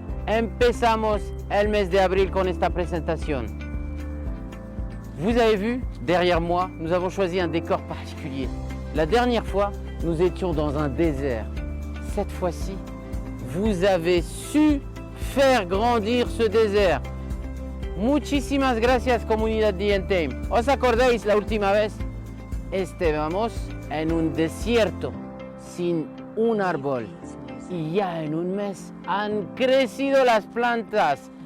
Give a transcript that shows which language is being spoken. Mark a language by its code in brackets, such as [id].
[es] Empezamos el mes de abril con esta presentación. [fr] Vous avez vu, derrière moi, nous avons choisi un décor particulier. La dernière fois, nous étions dans un désert. Cette fois-ci, vous avez su faire grandir ce désert. [es] Muchísimas gracias, comunidad d'E-Entertainment. ¿Os acordáis la última vez? Estábamos en un desierto sin un árbol y ya en un mes han crecido las plantas.